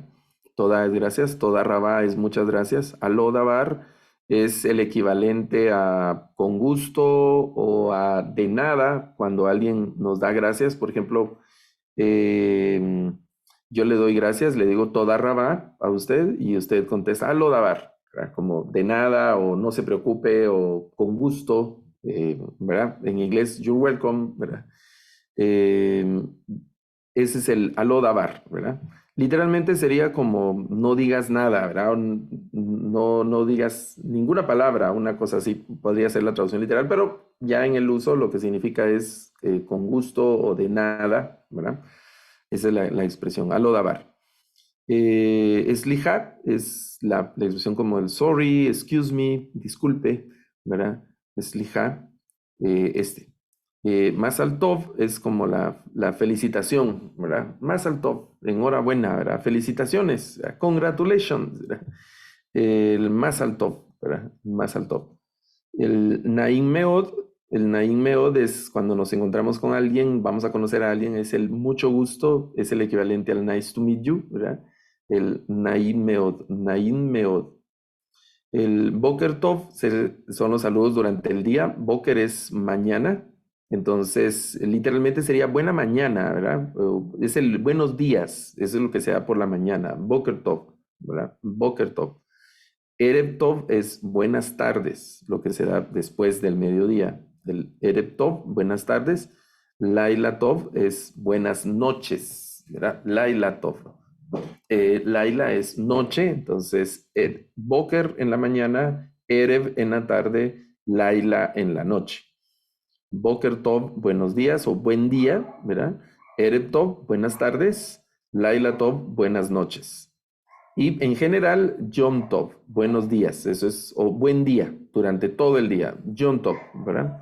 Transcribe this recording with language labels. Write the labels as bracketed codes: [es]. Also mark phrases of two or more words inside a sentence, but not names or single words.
[es] Toda es gracias, [he] תודה רבה [es] es muchas gracias. Alodabar es el equivalente a con gusto o a de nada cuando alguien nos da gracias. Por ejemplo, yo le doy gracias, le digo [he] תודה רבה [es] a usted y usted contesta alodabar, ¿verdad? Como de nada o no se preocupe o con gusto, ¿verdad? En inglés, [en] you're welcome, [es] ¿verdad? Eh, Ese es el alodabar, ¿verdad? Literalmente sería como no digas nada, ¿verdad? No digas ninguna palabra, una cosa así, podría ser la traducción literal, pero ya en el uso lo que significa es con gusto o de nada, ¿verdad? Esa es la expresión, alodabar. Slihat es la expresión como el [en] sorry, excuse me, [es] disculpe, ¿verdad? Slihat, este. [he] מזל טוב [es] es como la felicitación, ¿verdad? [he] מזל טוב, [es] enhorabuena, ¿verdad? Felicitaciones, congratulations, ¿verdad? [he] El מזל טוב, ¿verdad? מזל טוב. [es] El [he] נעים מאוד [es] es cuando nos encontramos con alguien, vamos a conocer a alguien, es el mucho gusto, es el equivalente al [en] nice to meet you, [es] ¿verdad? El [he] נעים מאוד, נעים מאוד. [es] El [he] בוקר טוב [es] son los saludos durante el día. Boker es mañana. Entonces, literalmente sería buena mañana, ¿verdad? Es el buenos días. Eso es lo que se da por la mañana. [he] בוקר טוב, ¿verdad? בוקר טוב. ערב טוב [es] es buenas tardes, lo que se da después del mediodía. [he] El ערב טוב, [es] buenas tardes. [he] לילה טוב [es] es buenas noches, ¿verdad? [he] לילה טוב. [es] Laila es noche, entonces Boker en la mañana, Erev en la tarde, Laila en la noche. [he] בוקר טוב, [es] buenos días o buen día, ¿verdad? [he] ערב טוב, [es] buenas tardes. [he] לילה טוב, [es] buenas noches. Y en general, [he] יום טוב, [es] buenos días, eso es, o buen día, durante todo el día, [he] יום טוב, [es] ¿verdad?